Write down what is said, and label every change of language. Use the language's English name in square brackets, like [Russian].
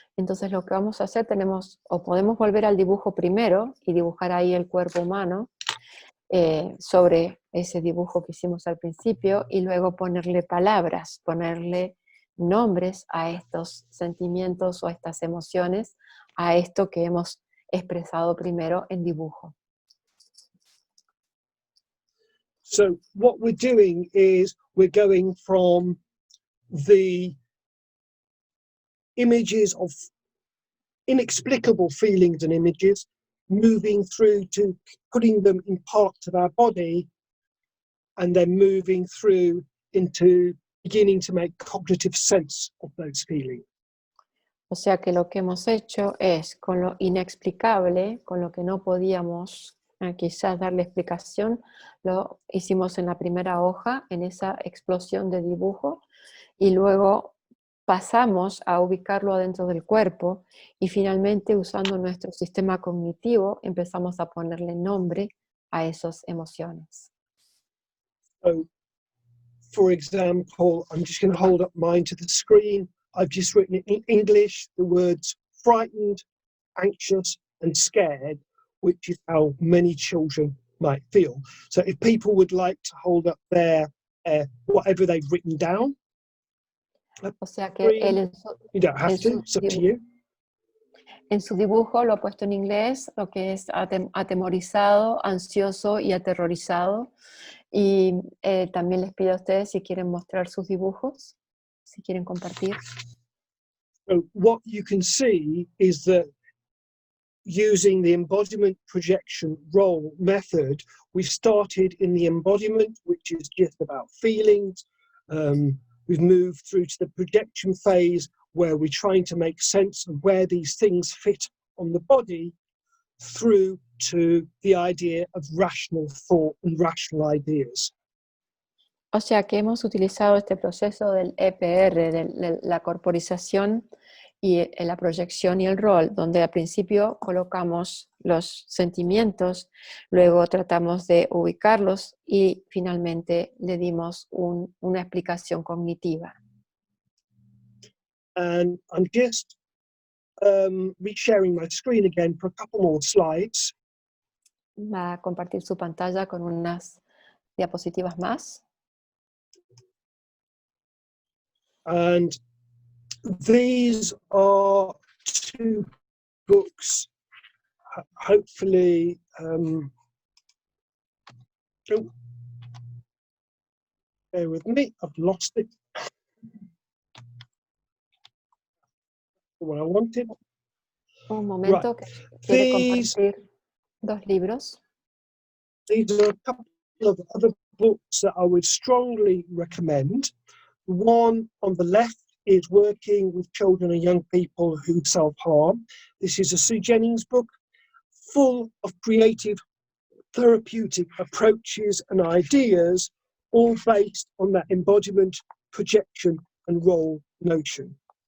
[Spanish] Entonces lo que vamos a hacer, podemos volver al dibujo primero y dibujar ahí el cuerpo humano sobre ese dibujo que hicimos al principio, y luego ponerle palabras, ponerle nombres a estos sentimientos o a estas emociones, a esto que hemos expresado primero en dibujo. [English] So what we're doing is we're going from the images of inexplicable feelings and images, moving through to putting them in parts of our body, and then moving through into beginning to make cognitive sense of those feelings. [Spanish] O sea que lo que hemos hecho es, con lo inexplicable, con lo que no podíamos quizás darle explicación, lo hicimos en la primera hoja, en esa explosión de dibujo, y luego pasamos a ubicarlo adentro del cuerpo, y finalmente, usando nuestro sistema cognitivo, empezamos a ponerle nombre a esas emociones. [English] So, for example, I'm just going to hold up mine to the screen. I've just written in English the words frightened, anxious, and scared, which is how many children might feel. So if people would like to hold up their whatever they've written down, [Spanish] O sea que él [English] you don't have to, it's up to you. [Spanish] En su dibujo lo ha puesto en inglés, lo que es atemorizado, ansioso y aterrorizado. Y también les pido a ustedes si quieren mostrar sus dibujos, si quieren compartir. [English] So what you can see is that using the embodiment projection role method, we started in the embodiment, which is just about feelings. We've moved through to the projection phase, where we're trying to make sense of where these things fit on the body, through to the idea of rational thought and rational ideas. [Spanish] O sea que hemos utilizado este proceso del EPR, de la corporización y la proyección y el rol, donde al principio colocamos los sentimientos, luego tratamos de ubicarlos y finalmente le dimos una explicación cognitiva. [English] And I'm just resharing my screen again for a couple more slides. [Spanish] Va a compartir su pantalla con unas diapositivas más. [English] And these are two books, hopefully, bear with me, I've lost it. What I wanted. [Spanish] Un momento, [English] Right. [Spanish] que quiere compartir dos libros. [English] These are a couple of other books that I would strongly recommend. One on the left is Working with Children and Young People Who Self-Harm. This is a Sue Jennings book, full of creative therapeutic approaches and ideas, all based on that embodiment, projection, and role notion.